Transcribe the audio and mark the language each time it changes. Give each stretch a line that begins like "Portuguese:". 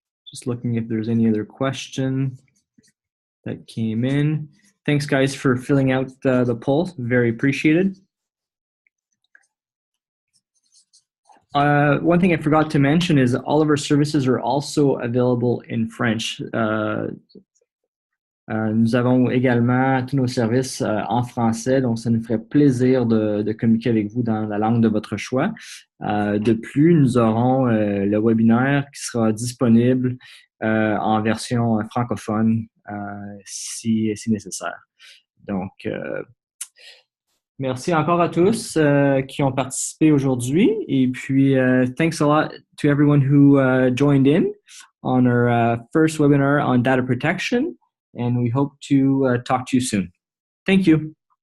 English: Just looking if there's any other question that came in. Thanks, guys, for filling out the poll. Very appreciated. One thing I forgot to mention is all of our services are also available in French.
French: Nous avons également tous nos services en français, donc ça nous ferait plaisir de communiquer avec vous dans la langue de votre choix. De plus, nous aurons le webinaire qui sera disponible en version francophone si nécessaire. Donc, merci encore à tous qui ont participé aujourd'hui. Et puis,
English: thanks a lot to everyone who joined in on our first webinar on data protection. And we hope to talk to you soon. Thank you.